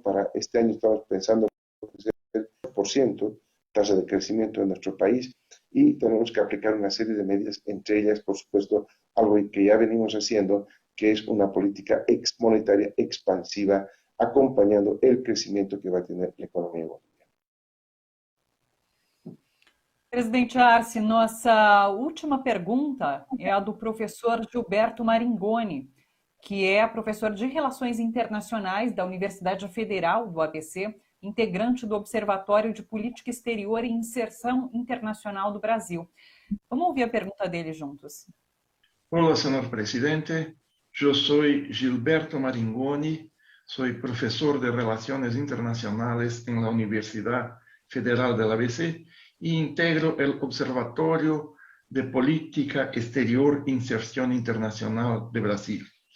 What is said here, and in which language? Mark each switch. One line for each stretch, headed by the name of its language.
Spanish: Para este año estamos pensando en el 10% tasa de crecimiento en nuestro país y tenemos que aplicar una serie de medidas, entre ellas, por supuesto, algo que ya venimos haciendo, que es una política monetaria expansiva acompañando el
Portuguese: crescimento que vai ter a economia boliviana. Presidente Arce, nossa última pergunta é a do professor Gilberto Maringoni, que é professor de Relações Internacionais da Universidade Federal do ABC, integrante do Observatório de Política Exterior e Inserção Internacional do Brasil. Vamos ouvir a pergunta dele juntos. Olá, senhor presidente. Eu sou
Spanish: Gilberto Maringoni, soy profesor de Relaciones Internacionales en la Universidad Federal del ABC e integro el Observatorio de Política Exterior e Inserción Internacional de Brasil.